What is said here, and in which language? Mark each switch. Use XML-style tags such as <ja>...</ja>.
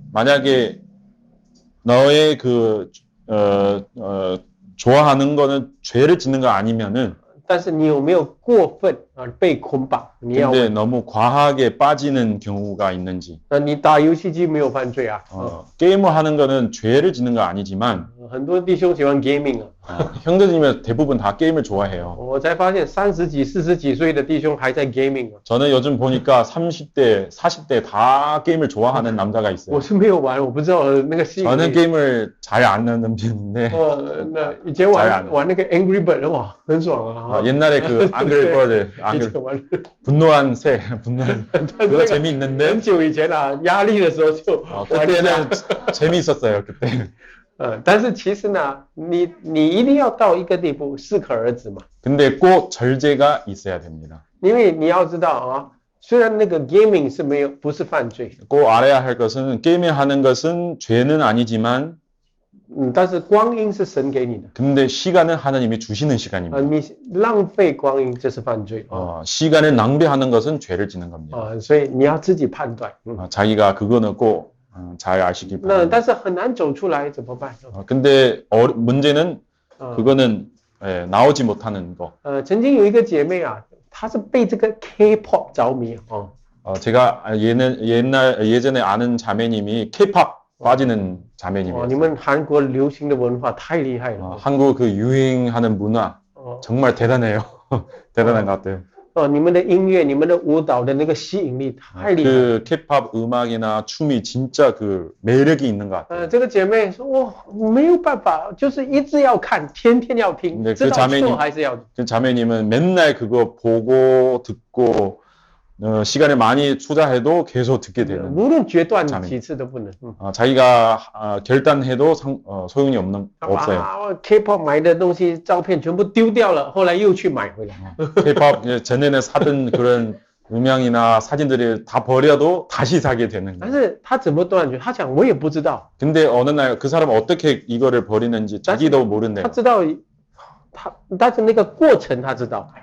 <ko>만약에 너의 좋아하는 거는 죄를 짓는 거 아니면은,</ko> <zh>但是你有没有过分被捆绑？你要</zh> <ko>근데 너무 과하게 빠지는 경우가 있는지.</ko> <zh>你打游戏机没有犯罪啊？</zh> <ko>게임을 하는 거는 죄를 짓는 거 아니지만,</ko> <zh>很多弟兄喜欢 gaming 啊。</zh> <ko>형제님은 대부분 다 게임을 좋아해요.</ko> <zh>我才发现30几、40几岁的弟兄还在 gaming 啊。</zh> <ko>저는 요즘 보니까 30대, 40대 다 게임을 좋아하는 남자가 있어요.</ko> <zh>我是没有玩，我不知道那个吸引</zh> <ko>저는</ko> <zh>力。</zh> <ko>게임을 잘 안 하는 편인데,</ko> <zh>那以前玩那个 Angry Bird 哇，很爽啊。</zh> <ko>옛날에 그 Angry Bird,</ko> <zh>以前玩，</zh> <ko>분노한 새, 그거 재미있는데,</ko> <zh>很久以前啊，压力的时候就玩一下。</zh> <ko>그때는 재미있었어요, 그때.</ko> <zh>但是其实呢，你一定要到一个地步，适可而止嘛。</zh> <ko>근데 꼭 절제가 있어야 됩니다.</ko> <zh>因为你要知道啊，虽然那个 gaming 是不是犯罪，</zh> <ko>꼭 알아야 할 것은 게임을 하는 것은 죄는 아니지만,</ko> <zh>但是光阴是神给你的，</zh> <ko>근데 시간은 하나님이 주시는 시간입니다.</ko> <zh>你浪费光阴这是犯罪</zh> <ko>시간을 낭비하는 것은 죄를 짓는 겁니다.</ko> <zh>所以你要自己判断。</zh> <ko>자기가 그거는 꼭 잘 아시기</ko> <zh>那</zh> <ko>바랍니다.</ko> <zh>但是很难走出来怎么办？</zh> <ko>근데 문제는 그거는 나오지 못하는 거.</ko> <zh>曾经有一个姐妹啊，她是被这个 K-pop 着迷</zh> <ko>제가 예전에 아는 자매님이 K-pop 빠지는 자매님이에요.</ko> <zh>你们韩国流行的文化太厉害了。</zh> <ko>한국 그 유행하는 문화 정말 대단해요. 대단한 것 같아요.</ko> <zh>你们的音乐、你们的舞蹈的那个吸引力太厉害。</zh> <ko>그 K-pop 음악이나 춤이 진짜 그 매력이 있는 것 같아요.</ko> <zh>这个姐妹说，我没有办法，就是一直要看，天天要听，</zh> <ko>네,</ko> <zh>知道错还是要。</zh> <ko>그 자매님은 맨날 그거 보고 듣고 시간을 많이 투자해도 계속 듣게 되는.</ko> <zh>无论决断几次都不能。</zh> <ko>자기가 결단해도 소용이 없어요.</ko> <zh>K-pop 买的东西照片全部丢掉了，后来又去买回来。</zh> <ko>K-pop 전에는 사던 그런 음향이나 사진들을 다 버려도 다시 사게 되는</ko> <zh>但</zh> <ko>거예요.</ko> <zh>是他怎么断绝？他讲我也不知道。</zh> <ko>근데 어느 날 그 사람은 어떻게 이거를 버리는지 자기도 모른대요.</ko> <zh>他知道但是那个过程他知道。</zh>